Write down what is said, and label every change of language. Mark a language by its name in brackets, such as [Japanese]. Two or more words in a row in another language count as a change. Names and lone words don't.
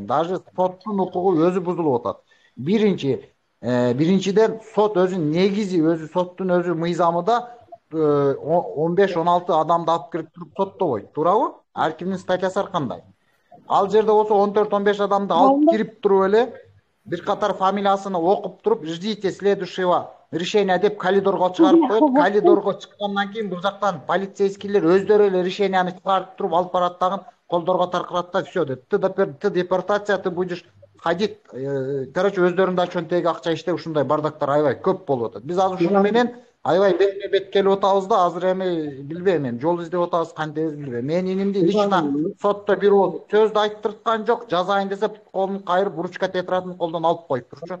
[Kyrgyz] Даже соттун укугу өзү бузулуп атат. Биринчиден сот өзүнүн негизи, өзү соттун өзү мыйзамында 15-16 адамды алып кирип туруп соттобойт, туурабы? Ар кимдин статьясы ар кандай. Ал жерде болсо 14-15 адамды алып кирип туруп эле бир катар фамилиясын окуп туруп, [Russian] ждите следующего решения [Kyrgyz] деп [Russian] коридорго чыгарып коет. [Kyrgyz] Коридорго чыккандан кийин бул жактан полицейскийлер өздөрү эле решенияны чыгарып туруп алып барат дагы колдорго таркырат да, все деп. [Russian] Ты депортация, ты будешь кадик короче [Kyrgyz] өздөрүнүн чөнтеги акча иштеп ушундай бардактар аябай көп болуп атат. Биз азыр ушуну менен аябай бетме бет келип атабыз да, азыр эми билбейм, эми жол издеп атабыз, кантебиз билбейм. Менин инимди лично сотто бир ооз сөздү айттырткан жок, жазайын десе колун кайрып ручка тетрадын колдон алып коюптурчу.